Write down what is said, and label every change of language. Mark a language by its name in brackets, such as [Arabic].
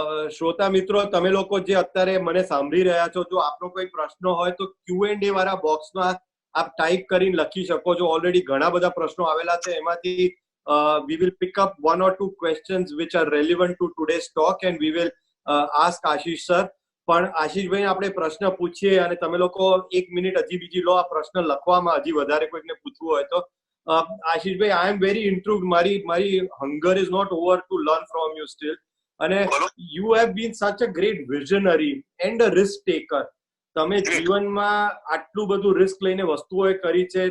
[Gujarati] શ્રોતા મિત્રો, તમે લોકો જે અત્યારે મને સાંભળી રહ્યા છો, જો આપનો કોઈ પ્રશ્ન હોય તો Q&A વાળા બોક્સમાં આપ ટાઈપ કરીને લખી શકો છો. ઓલરેડી ઘણા બધા પ્રશ્નો આવેલા છે. [English] એમાંથી we will pick up one or two questions which are relevant to today's talk and we will ask Ashish sir. [Gujarati] પણ આશીષભાઈ આપણે પ્રશ્ન પૂછીએ અને તમે લોકો 1 મિનિટ હજી બીજી લો આ પ્રશ્ન લખવામાં, હજી વધારે કોઈને પૂછવું હોય તો. [English] આશીષભાઈ, I am very intrigued. મારી hunger is not over to learn from you still. [Gujarati] અને [English] you have been such a great visionary and a risk taker. [Gujarati] તમે જીવનમાં આટલું બધું રિસ્ક લઈને વસ્તુઓ કરી છે.